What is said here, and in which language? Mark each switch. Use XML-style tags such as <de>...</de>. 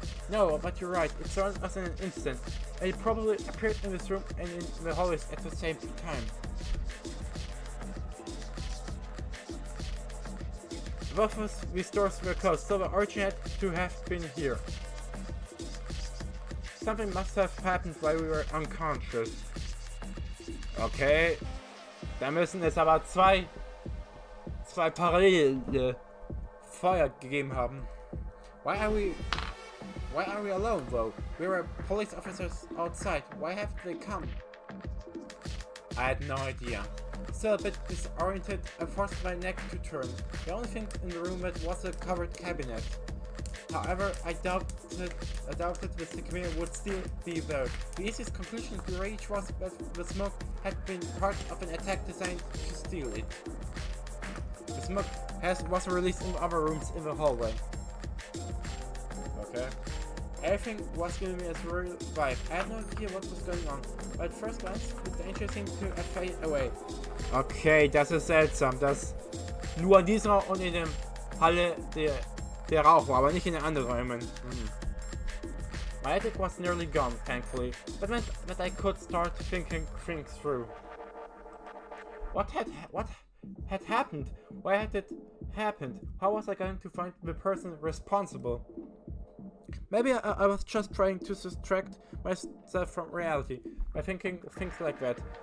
<en>No, but you're right, it surrounded us in an instant, and it probably appeared in this room and in the hallways at the same time. Both of these doors were closed, so the origin had to have been here. Something must have happened while we were unconscious.</en> <de>Okay, da müssen es aber zwei parallele Feuer gegeben haben.</de> <en>Why are we alone though? We were police officers outside. Why have they come? I had no idea. Still a bit disoriented, I forced my neck to turn. The only thing in the room was a covered cabinet. However, I doubted the Sekimeya would still be there. The easiest conclusion to reach was that the smoke had been part of an attack designed to steal it. The smoke was released in other rooms in the hallway. Okay. Everything was giving me a surreal vibe. I had no idea what was going on, but at first glance, the danger seemed to have faded away.</en> <de>Okay, das ist seltsam, dass nur in dieser und in der Halle der Rauch war, aber nicht in den anderen Räumen.</de> <en>My headache was nearly gone, thankfully. That meant that I could start thinking things through. What had happened? Why had it happened? How was I going to find the person responsible? Maybe I was just trying to distract myself from reality by thinking things like that.</en>